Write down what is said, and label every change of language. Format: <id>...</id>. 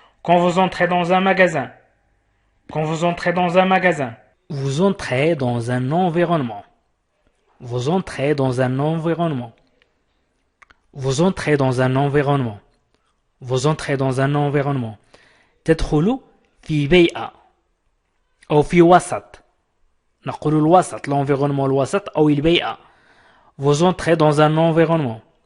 <fr>Quand vous entrez dans un magasin. Quand vous entrez dans un magasin. Vous entrez dans un environnement. Vous entrez dans un environnement. Vous entrez dans un environnement. Vous entrez dans un environnement.</fr> <ar>تدخل في بيئة أو في وسط. نقول الوسط l'environnement الوسط أو البيئة.</ar> <fr>Vous entrez dans un environnement.</fr>